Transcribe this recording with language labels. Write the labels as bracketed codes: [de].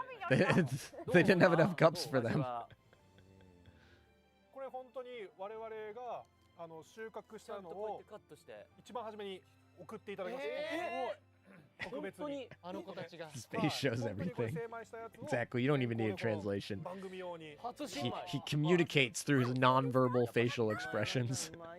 [en] They didn't have enough cups for them. [ja] これ本当に我々が収穫したのを一番初めに送っていただきました。特別に [en] His face shows everything. Exactly. You don't even need a translation. He communicates through his non-verbal facial expressions.